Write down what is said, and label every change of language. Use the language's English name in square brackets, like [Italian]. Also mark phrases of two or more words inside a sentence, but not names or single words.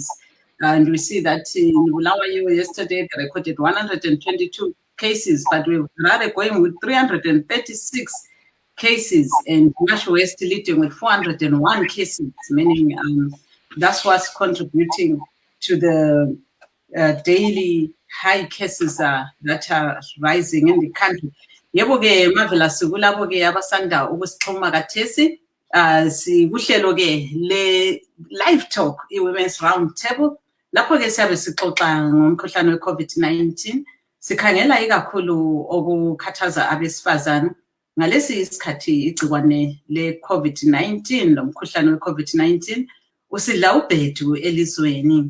[English] And we see that in Bulawayo yesterday, they recorded 122 cases, but we're rather going with 336 cases, and Marsh West leading with 401 cases, meaning that's what's contributing to the daily high cases that are rising in the country. [North Ndebele] Yebo ke mavela sikulabo ke abasanda ukusixhuma kathesi sikuhlelo ke le live talk i-Women's Roundtable, lapho ke siyabe sixoxa ngomkhuhlane we-COVID-19, sikhangela ikakhulu okukhathaza abesifazane ngalesi isikhathi igciwane le-COVID-19, lo mkhuhlane we-COVID-19 usidla ubhedu elizweni.